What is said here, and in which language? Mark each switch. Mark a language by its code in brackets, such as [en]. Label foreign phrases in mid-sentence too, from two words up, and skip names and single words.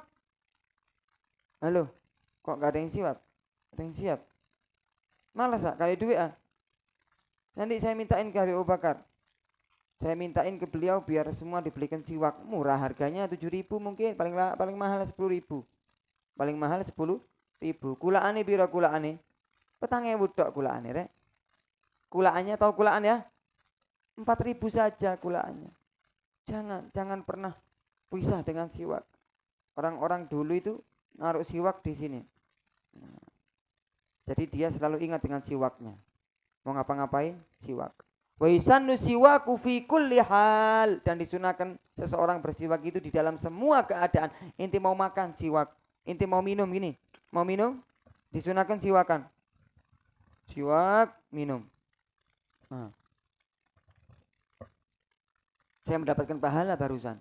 [id] Halo, kok gak ada yang siap? Ada yang siap? Malas kali duit Nanti saya mintain ke Habib Abu Bakar. Saya mintain ke beliau biar semua dibelikan siwak. Murah harganya 7.000 mungkin, paling mahal 10.000. Paling mahal 10.000. [jv] Kulaane piro kulaane? 4.000 tok kulaane rek. Kulaannya tahu kulaan ya? [id] 4.000 saja kulaannya. Jangan pernah pisah dengan siwak. Orang-orang dulu itu naruh siwak di sini. Jadi dia selalu ingat dengan siwaknya. Mau ngapa-ngapain? Siwak. [ar] ويسن السواك في كل حال. [id] Dan disunahkan seseorang bersiwak itu di dalam semua keadaan. Inti mau makan siwak. Inti mau minum gini. Mau minum? Disunahkan siwakan. Siwak, minum. Saya mendapatkan pahala barusan.